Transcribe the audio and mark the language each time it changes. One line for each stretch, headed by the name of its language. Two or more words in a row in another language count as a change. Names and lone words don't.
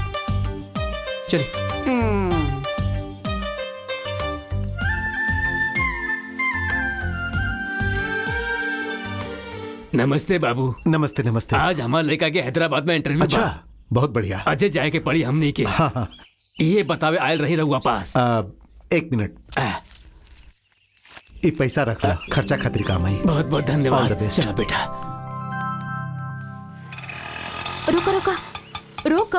Bhojpuri: चलिए नमस्ते बाबू। नमस्ते नमस्ते। आज हमारे लड़का के हैदराबाद में इंटरव्यू। अच्छा, बहुत बढ़िया। अजय जाए के पड़ी हमने के। हाँ हाँ। ये बतावे आयल रही रहुआ पास। 1 मिनट, ये पैसा रख ला, खर्चा खातिर काम आई। बहुत बहुत
English: All the
Bhojpuri: धन्यवाद।
English: best.
Bhojpuri: चलो बेटा। रुका रुका रुका।